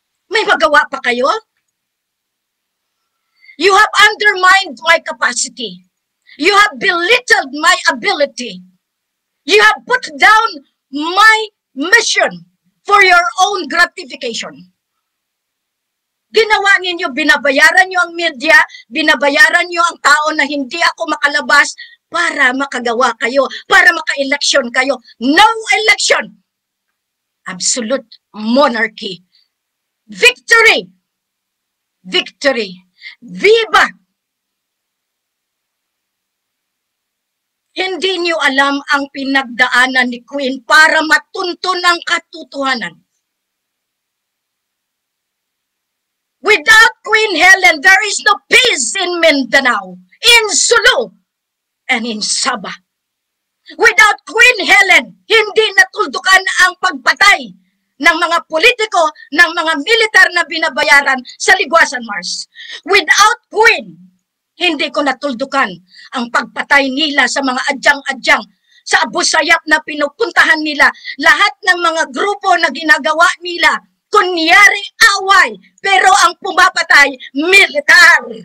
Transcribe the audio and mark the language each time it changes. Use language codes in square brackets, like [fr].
[tl] May magawa pa kayo? [en] You have undermined my capacity. You have belittled my ability. You have put down my mission for your own gratification. [tl] Ginawa ninyo, binabayaran nyo ang media, binabayaran nyo ang tao na hindi ako makalabas para makagawa kayo, para maka-election kayo. [en] No election! Absolute monarchy. Victory! Victory! Viva! [tl] Hindi niyo alam ang pinagdaanan ni Queen para matunto ng katotohanan. [en] Without Queen Helen, there is no peace in Mindanao, in Sulu, and in Sabah. Without Queen Helen, [tl] hindi natuldukan ang pagpatay ng mga politiko, ng mga militar na binabayaran sa Liguasan Mars. [en] Without Queen, [tl] hindi ko natuldukan ang pagpatay nila sa mga adyang-adyang, sa Abu Sayyaf na pinupuntahan nila, lahat ng mga grupo na ginagawa nila, kunyari away, pero ang pumapatay, militar.